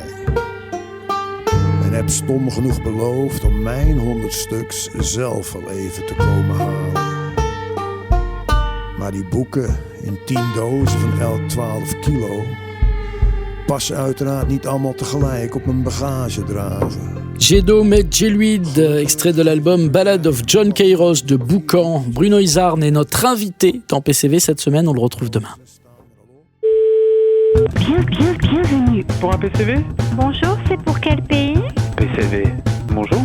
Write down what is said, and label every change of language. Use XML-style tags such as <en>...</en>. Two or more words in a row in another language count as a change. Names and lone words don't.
<nl>En heb stom genoeg beloofd om mijn 100 stuks zelf wel even te komen halen. Maar die boeken in 10 dozen van elk 12 kilo passen uiteraard niet allemaal tegelijk op mijn bagagedrager.</nl> <fr>J'ai d'eau mais j'ai lui, extrait de l'album Ballade of John Kairos de Boucan. Bruno Izarn est notre invité dans PCV cette semaine, on le retrouve demain. Bienvenue. Pour un PCV? Bonjour, c'est pour quel pays? PCV. Bonjour.</fr>